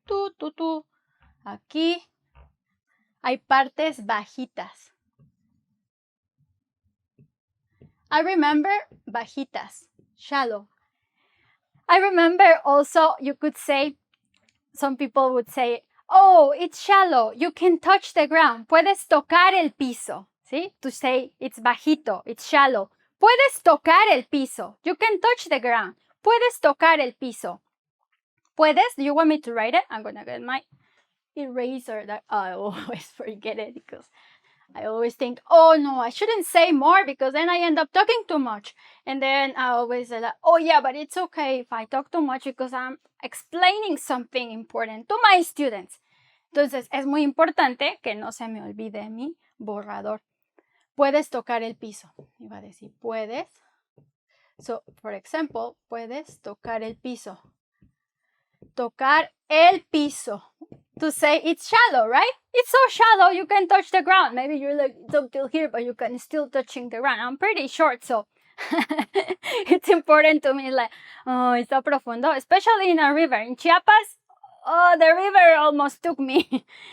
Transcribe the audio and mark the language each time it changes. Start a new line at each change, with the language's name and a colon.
Spanish: Aquí hay partes bajitas.
English: I remember bajitas, shallow. I remember also you could say, some people would say, Oh, it's shallow. You can touch the ground.
Spanish: Puedes tocar el piso. ¿Sí?
English: To say it's bajito, it's shallow.
Spanish: Puedes tocar el piso.
English: You can touch the ground.
Spanish: Puedes tocar el piso. Puedes,
English: do you want me to write it? I'm gonna get my eraser that I always forget it because I always think, oh no, I shouldn't say more because then I end up talking too much. And then I always say like, oh yeah, but it's okay if I talk too much because I'm explaining something important to my students.
Spanish: Entonces, es muy importante que no se me olvide mi borrador. Puedes tocar el piso. Iba a decir, puedes.
English: So, for example,
Spanish: puedes tocar el piso. Tocar el piso.
English: To say it's shallow, right? It's so shallow you can touch the ground. Maybe you're like up till here, but you can still touching the ground. I'm pretty short, so it's important to me. Like, oh,
Spanish: está profundo,
English: especially in a river. In Chiapas, oh, the river almost took me.